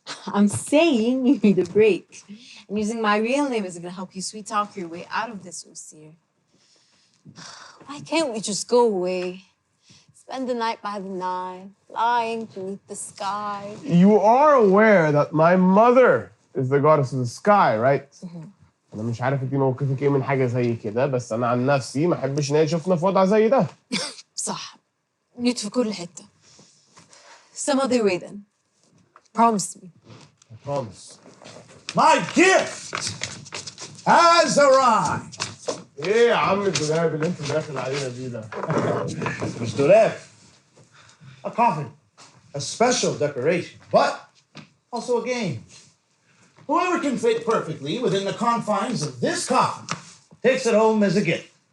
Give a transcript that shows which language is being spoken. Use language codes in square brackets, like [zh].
[en] I'm saying you need a break. And using my real name isn't gonna help you sweet talk your way out of this, Usir. Why can't we just go away? Spend the night by the Nile, flying beneath the sky. You are aware that my mother is the goddess of the sky, right? [ar] أنا مش عارف انتي موقفك ايه من حاجة زي كده، بس أنا عن نفسي ما أحبش إن هي تشوفنا في وضع زي ده. صح. نيت في كل حتة. [en] Some other way then. Promise me. I promise. My gift has arrived. [ar] ايه يا عم الدولاب اللي انت داخل علينا بيه ده؟ مش دولاب. [en] A coffin. A special decoration, but also a game. Whoever can fit perfectly within the confines of this coffin takes it home as a gift.